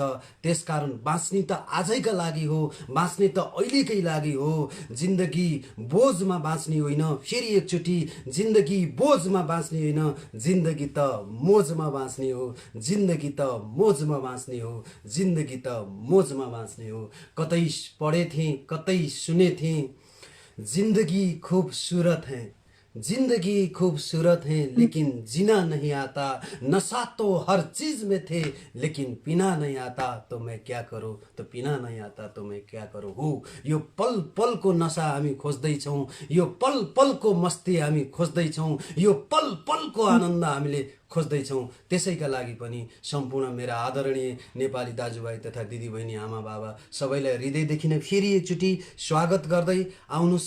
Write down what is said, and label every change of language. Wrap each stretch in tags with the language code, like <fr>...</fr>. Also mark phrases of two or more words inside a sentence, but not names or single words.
<ne>त्यसकारण बाँच्ने त आजैका लागि हो, बाँच्ने त अहिलेकै लागि हो। जिन्दगी बोझमा बाँच्ने होइन, फेरि एकचोटि जिन्दगी बोझमा बाँच्ने होइन, जिन्दगी त मोजमा बाँच्ने हो, जिन्दगी त मोजमा बाँच्ने हो, जिन्दगी त मोजमा बाँच्ने हो।</ne> <hi>कतै पढ़े थे, कतई सुने थे, जिंदगी खूबसूरत है, जिंदगी खूबसूरत है, लेकिन जीना नहीं आता। नशा तो हर चीज में थे, लेकिन पीना नहीं आता। तो मैं क्या करूं, तो पीना नहीं आता तो मैं क्या करूं।</hi> <ne>हो यो पल पल को नशा हामी खोज्दैछौँ, यो पल पल को मस्ती हामी खोज्दैछौँ, यो पल पल को आनन्द हामीले खोज्दैछौँ। त्यसैका लागि पनि सम्पूर्ण मेरा आदरणीय नेपाली दाजुभाइ तथा दिदीबहिनी आमा बाबा सबैलाई हृदयदेखि नै फेरि एकचोटि स्वागत गर्दै आउनुहोस्।</ne>